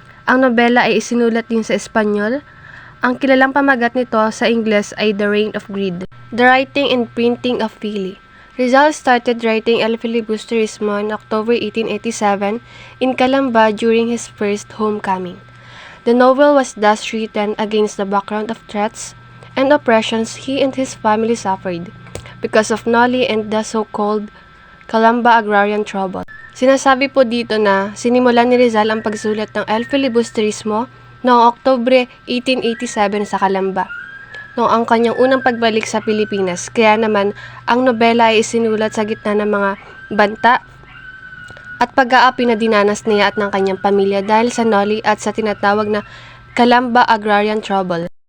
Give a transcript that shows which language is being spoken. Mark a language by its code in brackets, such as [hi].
[tl] Ang nobela ay isinulat din sa Espanyol. Ang kilalang pamagat nito sa Ingles ay The Reign of Greed. [en] The writing and printing of Fili. Rizal started writing El Filibusterismo in October 1887 in Calamba during his first homecoming. The novel was thus written against the background of threats and oppressions he and his family suffered because of Noli and the so-called Calamba agrarian trouble. [tl] Sinasabi po dito na sinimulan ni Rizal ang pagsulat ng El Filibusterismo noong Oktubre 1887 sa Calamba, noong ang kanyang unang pagbalik sa Pilipinas. Kaya naman, ang nobela ay isinulat sa gitna ng mga banta at pag-aapi na dinanas niya at ng kanyang pamilya dahil sa Noli at sa tinatawag na Calamba Agrarian Trouble.